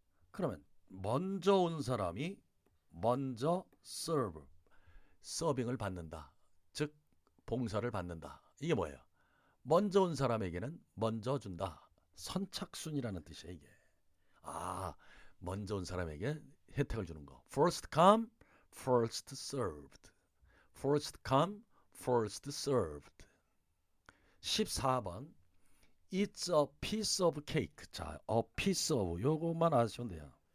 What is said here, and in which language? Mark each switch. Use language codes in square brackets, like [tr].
[ko] 그러면 먼저 온 사람이 먼저 serve 서빙을 받는다. 즉 봉사를 받는다. 이게 뭐예요? 먼저 온 사람에게는 먼저 준다. 선착순이라는 뜻이에요. 이게. 아, 먼저 온 사람에게 혜택을 주는 거. [en] First come, first served. First come, first served. [ko] 14번. [en] It's a piece of cake. [ko] 자, [en] a piece of [ko] 요것만 아시면 돼요.